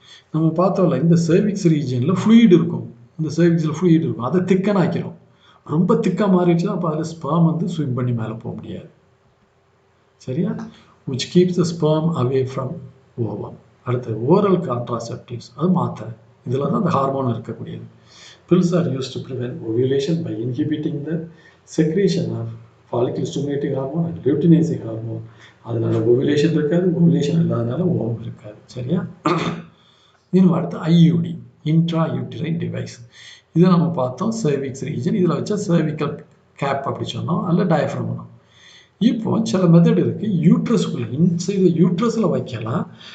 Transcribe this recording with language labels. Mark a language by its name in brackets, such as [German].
[Tamil] நம்ம பார்த்தோம்ல, இந்த cervix ரீஜனில் ஃப்ளூயிட் இருக்கும், இந்த cervixல் ஃப்ளூயிட் இருக்கும், அதை திக்கன் ஆக்கிறோம். ரொம்ப திக்காக மாறிடுச்சுன்னா அப்போ அதில் ஸ்பெர்ம் வந்து ஸ்விம் பண்ணி மேலே போக முடியாது. சரியா? [English] which keeps the sperm away from ovum. [Tamil] அடுத்து ஓரல் கான்ட்ராசெப்டிவ்ஸ், அது மாத்திரை. இதில் தான் அந்த ஹார்மோன் இருக்கக்கூடியது. [English] pills are used to prevent ovulation by inhibiting the secretion of follicle stimulating hormone and luteinizing hormone. [Tamil] அதனால ஓவிலேஷன் இருக்காது, ஓவிலேஷன் இல்லாதனால ஓவம் இருக்காது. சரியா? இன்னும் அடுத்து IUD, இன்ட்ரா யூட்டிரைன் டிவைஸ். இதை நம்ம பார்த்தோம், சர்விக்ஸ் ரீஜன். இதில் வச்சா சர்விக்கல் கேப் அப்படி சொன்னோம், அல்ல டயஃப்ரம் பண்ணோம். இப்போ சில மெத்தட் இருக்குது, யூட்ரஸ்குள்ள இன்சைடு யூட்ரஸில் வைக்கலாம்.